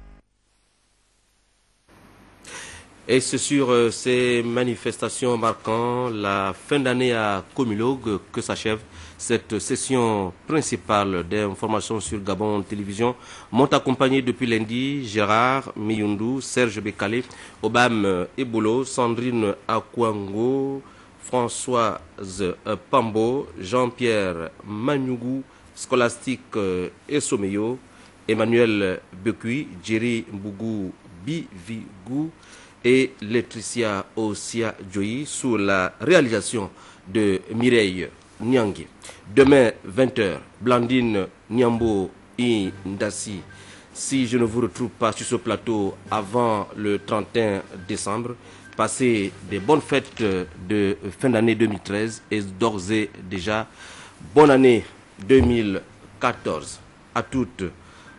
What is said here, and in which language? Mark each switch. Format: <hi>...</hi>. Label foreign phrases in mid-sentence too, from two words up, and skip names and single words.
<fr>Et c'est sur ces manifestations marquant la fin d'année à Comilogue que s'achève cette session principale d'information sur Gabon Télévision. M'ont accompagné depuis lundi Gérard Miyundu, Serge Bekale, Obam Ebolo, Sandrine Akwango, Françoise Pambo, Jean-Pierre Manyugou, Scholastique Essomeyo, Emmanuel Bekui, Jerry Mbougou Bivigou et Laetitia Osia Joyi sous la réalisation de Mireille Nyangi. Demain, 20h, Blandine Nyambo Indassi. Si je ne vous retrouve pas sur ce plateau avant le 31 décembre, passez des bonnes fêtes de fin d'année 2013 et d'ores et déjà, bonne année 2014 à toutes et à tous.</fr>